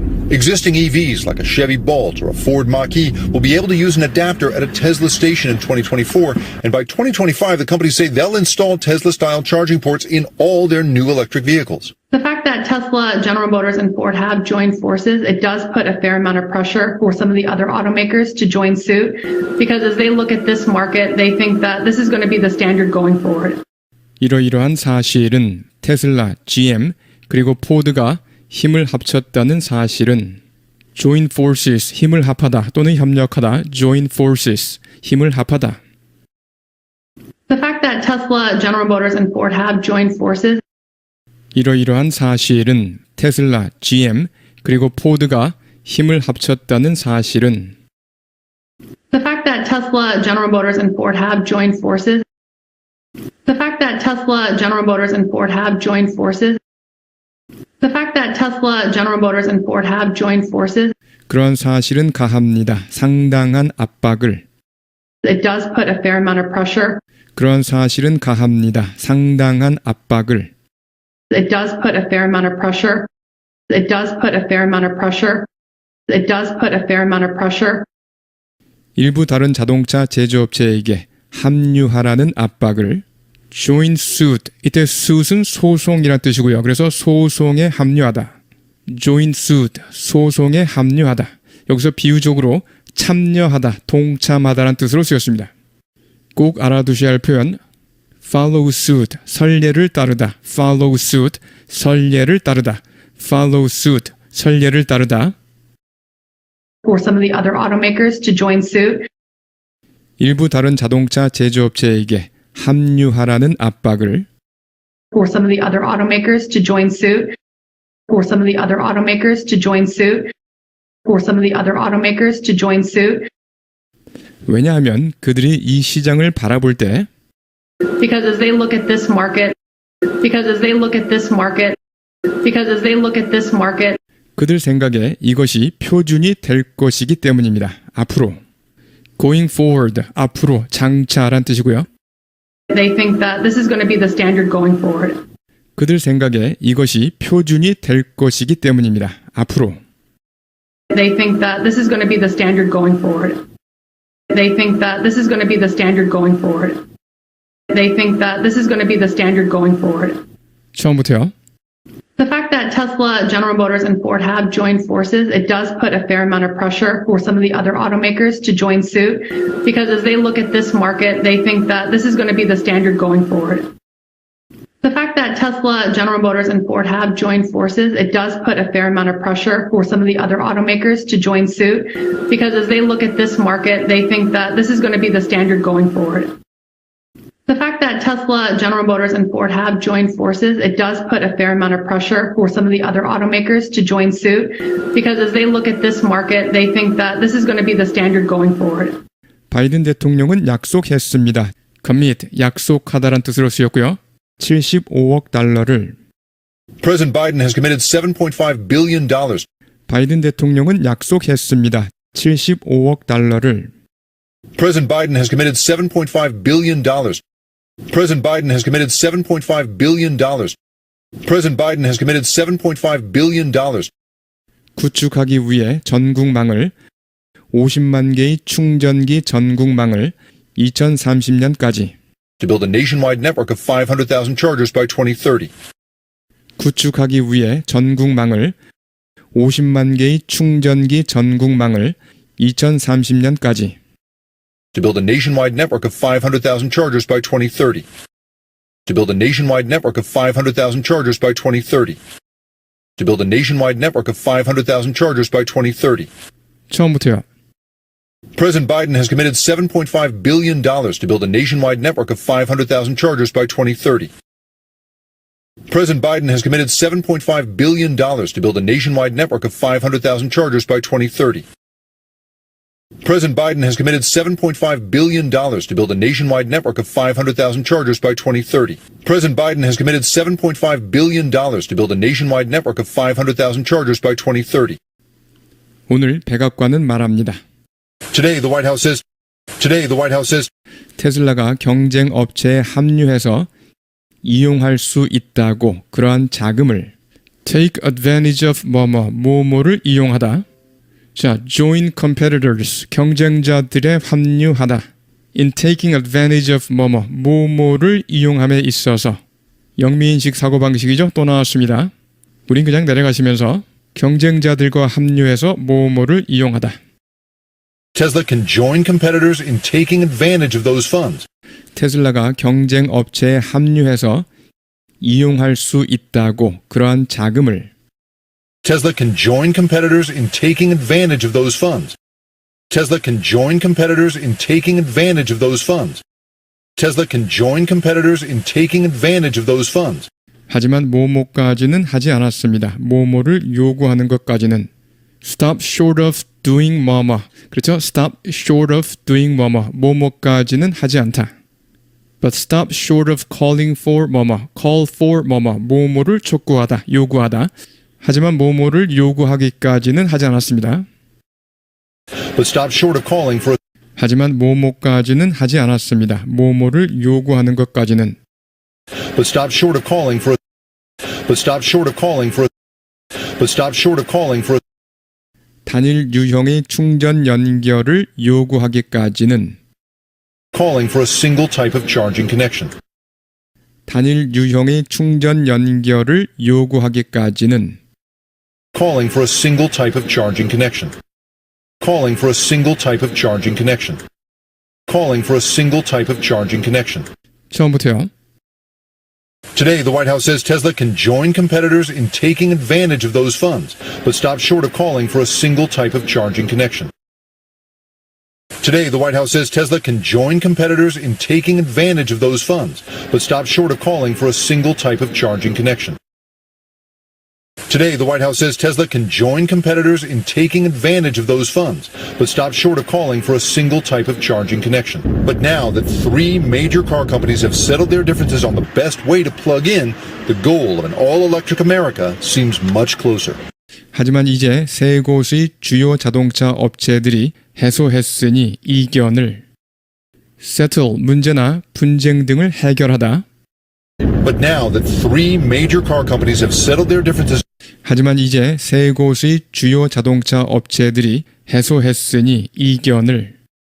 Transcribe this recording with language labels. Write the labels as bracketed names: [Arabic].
[English] Existing EVs like a Chevy Bolt or a Ford Mach-E will be able to use an adapter at a Tesla station in 2024, and by 2025 the companies say they'll install Tesla-style charging ports in all their new electric vehicles. The fact that Tesla, General Motors, and Ford have joined forces, it does put a fair amount of pressure for some of the other automakers to join suit, because as they look at this market, they think that this is going to be the standard going forward. [Korean] 이러이러한 사실은 테슬라, GM, 그리고 포드가 힘을 합쳤다는 사실은 [English] join forces, [Korean] 힘을 합하다 또는 협력하다, join forces, 힘을 합하다. [English] The fact that Tesla, General Motors, and Ford have joined forces, [Korean] 이러이러한 사실은 테슬라, GM, 그리고 포드가 힘을 합쳤다는 사실은 [English] the fact that Tesla, General Motors, and Ford have joined forces, the fact that Tesla, General Motors, and Ford have joined forces, the fact that Tesla, General Motors, and Ford have joined forces, [Korean] 그런 사실은 가합니다. 상당한 압박을. [English] it does put a fair amount of pressure. [Korean] 그런 사실은 가합니다. 상당한 압박을. [English] It does put a fair amount of pressure. It does put a fair amount of pressure. It does put a fair amount of pressure. [Korean] 일부 다른 자동차 제조업체에게 합류하라는 압박을 [English] join suit, [Korean] 이때 suit은 소송이란 뜻이고요. 그래서 소송에 합류하다. [English] join suit, [Korean] 소송에 합류하다. 여기서 비유적으로 참여하다, 동참하다라는 뜻으로 쓰였습니다. 꼭 알아두셔야 할 표현 [English] follow suit, [Korean] 선례를 따르다. [English] follow suit, [Korean] 선례를 따르다. follow suit, 선례를 따르다. [English] For some of the other automakers to join suit. [Korean] 일부 다른 자동차 제조업체에게 합류하라는 압박을 [English] For some of the other automakers to join suit. For some of the other automakers to join suit. For some of the other automakers to join suit. [Korean] 왜냐하면 그들이 이 시장을 바라볼 때 [English] Because as they look at this market, because as they look at this market, because as they look at this market, [Korean] 그들 생각에 이것이 표준이 될 것이기 때문입니다. 앞으로 [English] going forward, [Korean] 앞으로 장차란 뜻이고요. [English] they think that this is going to be the standard going forward. [Korean] 그들 생각에 이것이 표준이 될 것이기 때문입니다. 앞으로 [English] They think that this is going to be the standard going forward. They think that this is going to be the standard going forward. They think that this is going to be the standard going forward. [Korean] 처음부터요. [English] The fact that Tesla, General Motors, and Ford have joined forces, it does put a fair amount of pressure for some of the other automakers to join suit, because as they look at this market, they think that this is going to be the standard going forward. The fact that Tesla, General Motors, and Ford have joined forces, it does put a fair amount of pressure for some of the other automakers to join suit, because as they look at this market, they think that this is going to be the standard going forward. The fact that Tesla, General Motors, and Ford have joined forces, it does put a fair amount of pressure for some of the other automakers to join suit, because as they look at this market, they think that this is going to be the standard going forward. [Korean] 바이든 대통령은 약속했습니다. commit, 약속하다란 뜻으로 쓰였고요. 75억 달러를 [English] President Biden has committed $7.5 billion. [Korean] 바이든 대통령은 약속했습니다. 75억 달러를 [English] President Biden has committed $7.5 billion. President Biden has committed $7.5 billion. President Biden has committed $7.5 billion. [Korean] 구축하기 위해 전국망을 50만 개의 충전기 전국망을 2030년까지 [English] To build a nationwide network of 500,000 chargers by 2030. 구축하기 위해 전국망을 50만 개의 충전기 전국망을 2030년까지 To build a nationwide network of 500,000 chargers by 2030. To build a nationwide network of 500,000 chargers by 2030. To build a nationwide network of 500,000 chargers by 2030. [Korean] 처음부터요. [English] President Biden has committed $7.5 billion to build a nationwide network of 500,000 chargers by 2030. President Biden has committed $7.5 billion to build a nationwide network of 500,000 chargers by 2030. President Biden has committed $7.5 billion to build a nationwide network of 500,000 chargers by 2030. President Biden has committed $7.5 billion to build a nationwide network of 500,000 chargers by 2030. [Korean] 오늘 백악관은 말합니다. [English] Today, the White House says [Korean] 테슬라가 경쟁 업체에 합류해서 이용할 수 있다고 그러한 자금을 [English] take advantage of [Korean] 뭐뭐를 이용하다. 자, [English] join competitors, [Korean] 경쟁자들에 합류하다. [English] in taking advantage of [Korean] 뭐뭐를 이용함에 있어서 영미인식 사고방식이죠. 또 나왔습니다. 우린 그냥 내려가시면서 경쟁자들과 합류해서 뭐뭐를 이용하다. [English] Tesla can join competitors in taking advantage of those funds. [Korean] 테슬라가 경쟁 업체에 합류해서 이용할 수 있다고 그러한 자금을 [English] Tesla can join competitors in taking advantage of those funds. Tesla can join competitors in taking advantage of those funds. Tesla can join competitors in taking advantage of those funds. [Korean] 하지만 뭐뭐까지는 하지 않았습니다. 뭐뭐를 요구하는 것까지는 [English] stop short of doing [Korean] 뭐뭐. 그렇죠? [English] stop short of doing [Korean] 뭐뭐까지는 하지 않다. [English] But stop short of calling for call for [Korean] 뭐뭐를 촉구하다, 요구하다. 하지만 뭐뭐를 요구하기까지는 하지 않았습니다. [English] But stop short of calling for [Korean] 하지만 뭐뭐까지는 하지 않았습니다. 뭐뭐를 요구하는 것까지는 [English] But stop short of calling for But stop short of calling for But stop short of calling for [Korean] 단일 유형의 충전 연결을 요구하기까지는 [English] calling for a single type of charging connection. [Korean] 단일 유형의 충전 연결을 요구하기까지는 [English] Calling for a single type of charging connection. Calling for a single type of charging connection. Calling for a single type of charging connection. [Korean] 처음부터요. [English] Today, the White House says Tesla can join competitors in taking advantage of those funds, but stop short of calling for a single type of charging connection. Today, the White House says Tesla can join competitors in taking advantage of those funds, but stop short of calling for a single type of charging connection. Today, the White House says Tesla can join competitors in taking advantage of those funds, but stop short of calling for a single type of charging connection. But now that three major car companies have settled their differences on the best way to plug in, the goal of an all-electric America seems much closer. [Korean] 하지만 이제 세 곳의 주요 자동차 업체들이 해소했으니 이견을 settle, 문제나 분쟁 등을 해결하다. [English] But now that three major car companies have settled their differences [Korean] 하지만 이제 세 곳의 주요 자동차 업체들이 해소했으니 이견을